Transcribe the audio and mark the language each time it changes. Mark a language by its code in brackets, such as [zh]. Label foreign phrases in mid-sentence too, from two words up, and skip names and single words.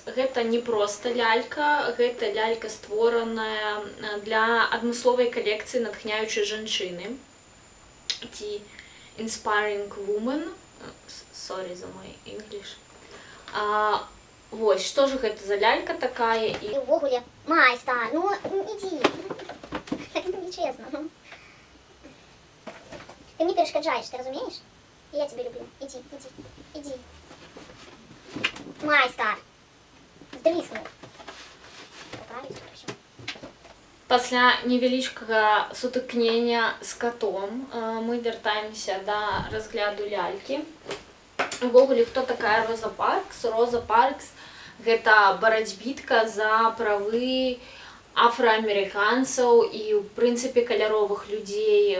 [be] Гэта не проста лялька, гэта лялька створаная для адмысловай калекцыі натхняючай жанчыны. Ці Inspiring Woman. [ru] Sorry за мой English. [be] Вось, што ж гэта за лялька такая? І ўвогуле, майстар, ну ідзі. [ru] Так нечестно. [be] Ты мне перешкаджаешь, ты разумеешь? [ru] Я тебя люблю. Иди. [be] Майстар. [ru] Сдвиснул. Поправить, все. [be] Пасля невялічкага сутыкнення з котом мы вяртаемся да разгляду лялькі. Увогуле, хто такая Роза Паркс? Роза Паркс – гэта барацьбітка за правы афраамерыканцаў і, ў прынцыпе, каляровых людзей.